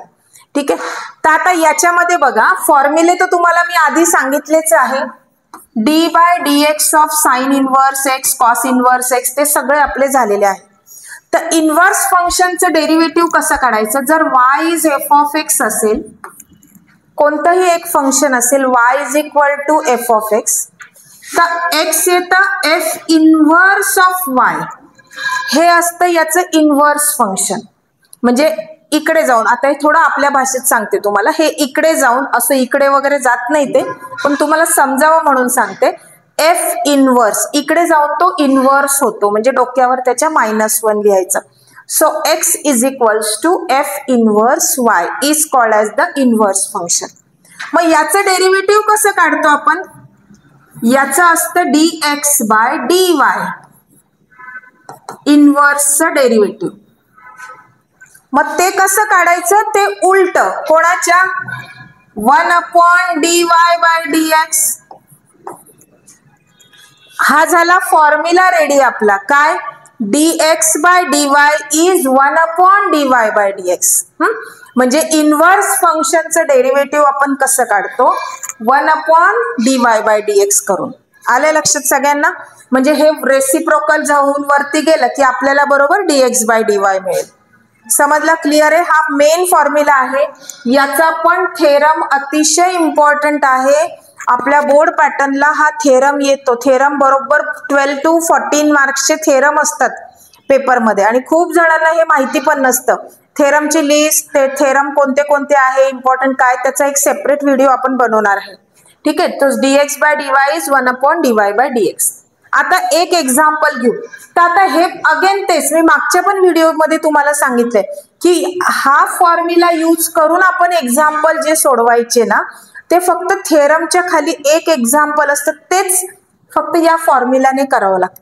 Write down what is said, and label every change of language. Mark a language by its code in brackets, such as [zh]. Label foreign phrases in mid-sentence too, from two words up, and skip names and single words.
[mr] ठीक आहे. तर आता याच्यामध्ये बघा, फॉर्म्युले तर तुम्हाला मी आधी सांगितलेच आहे, [en] d by dx of sin inverse x, cos inverse x, [mr] ते सगळे आपले झालेले आहे. तर [en] inverse functionचं derivative [mr] कसं काढायचं, जर [en] y is f of x [mr] असेल, कोणतंही एक फंक्शन असेल, [en] y is equal to f of x, [mr] तर x येतं [en] f inverse of y, [mr] हे असतं याचं [en] inverse function. [mr] म्हणजे इकडे जाऊन, आता हे थोडं आपल्या भाषेत सांगते तुम्हाला, हे इकडे जाऊन, असं इकडे वगैरे जात नाही ते, पण तुम्हाला समजावं म्हणून सांगते. [en] F inverse [mr] इकडे जाऊन तो इनव्हर्स होतो, म्हणजे डोक्यावर त्याच्या -1 लिहायचं. [en] So x is equals to f inverse y is called as the inverse function. [mr] मग याचं डेरिव्हेटिव्ह कसं काढतो आपण? याचं असतं [en] dx by dy inverseचं derivative. [mr] मग ते कसं काढायचं? ते उलट कोणाच्या? [en] 1 dy by dx. [mr] हा झाला फॉर्म्युला रेडी आपला. [en] काय? dx by dy is 1 dy by dx. [mr] म्हणजे [en] inverse functionचं derivative [mr] आपण कसं काढतो? [en] 1 dy by dx करून. आले लक्षात सगळ्यांना? [mr] म्हणजे हे रेसिप्रोकल जाऊन वरती गेलं की आपल्याला बरोबर [en] dx by dy [mr] मिळेल. समजला? क्लिअर आहे? हा [en] main formula [mr] आहे. याचा पण थेरम अतिशय इम्पॉर्टंट आहे. आपल्या [en] board patternला [mr] हा थेरम येतो. थेरम बरोबर 12 to 14 मार्क्सचे थेरम असतात पेपरमध्ये आणि खूप जणांना हे माहिती पण नसतं. थेरमची लिस्ट, ते थेरम कोणते कोणते आहे, इम्पॉर्टंट काय, त्याचा एक [en] separate video [mr] आपण बनवणार आहे. ठीक आहे? तर [en] dx by dy is 1 dy by dx. [mr] आता एक एक्झाम्पल घेऊ. तर आता हे अगेन तेच मी मागच्या पण व्हिडिओमध्ये तुम्हाला सांगितलंय की हा फॉर्म्युला यूज करून आपण एक्झाम्पल जे सोडवायचे ना ते फक्त थेरमच्या खाली एक एक्झाम्पल असतं, तेच फक्त या फॉर्म्युलाने करावं लागतं.